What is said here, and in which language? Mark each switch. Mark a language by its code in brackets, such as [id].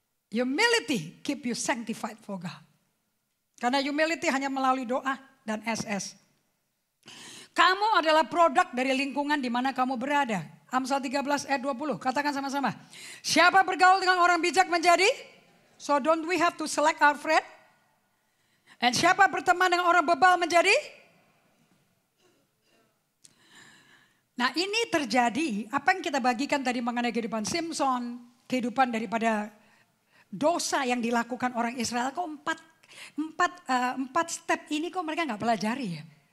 [en] Humility keep you sanctified for God. [id] Karena humility hanya melalui doa dan SS. Kamu adalah produk dari lingkungan di mana kamu berada. Amsal 13 ayat 20, katakan sama-sama. Siapa bergaul dengan orang bijak menjadi? [en] So don't we have to select our friend? [id] And siapa berteman dengan orang bebal menjadi? Nah ini terjadi, apa yang kita bagikan tadi mengenai kehidupan Simpson, kehidupan daripada dosa yang dilakukan orang Israel, kok empat step ini kok mereka nggak pelajari ya?